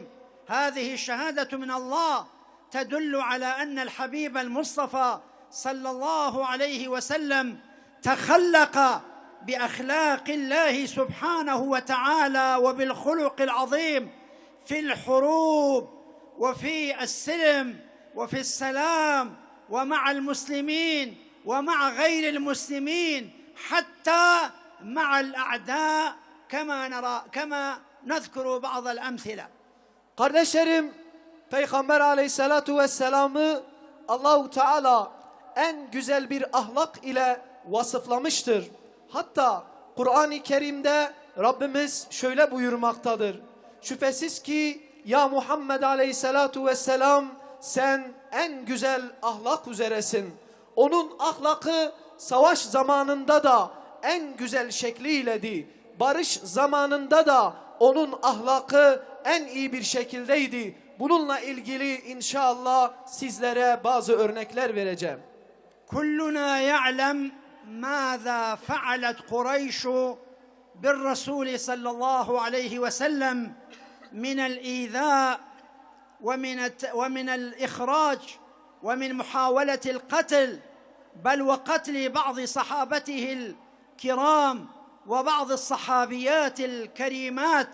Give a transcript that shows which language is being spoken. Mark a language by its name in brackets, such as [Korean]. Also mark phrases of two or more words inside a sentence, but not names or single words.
[Arabic] هذه الشهادة من الله تدل على أن الحبيب المصطفى صلى الله عليه وسلم تخلق بأخلاق الله سبحانه وتعالى وبالخلق العظيم في الحروب وفي السلم وفي السلام ومع المسلمين ومع غير المسلمين حتى مع الأعداء كما نذكر بعض الأمثلة. [Turkish] Kardeşlerim, Peygamber [Arabic] عليه الصلاة والسلام'ı [Turkish] Allah-u Teala en güzel bir ahlak ile vasıflamıştır. Hatta Kur'an-ı Kerim'de Rabbimiz şöyle buyurmaktadır. Şüphesiz ki ya Muhammed [Arabic] عليه الصلاة والسلام [Turkish] sen en güzel ahlak üzeresin. Onun ahlakı savaş zamanında da en güzel şekliydi. Barış zamanında da onun ahlakı en iyi bir şekildeydi. Bununla ilgili inşallah sizlere bazı örnekler vereceğim. [Arabic] كلنا يعلم ماذا فعلت قريش بالرسول صلى الله عليه وسلم من الإيذاء ومن الإخراج ومن محاولة القتل، بل وقتل بعض صحابته الكرام وبعض الصحابيات الكريمات.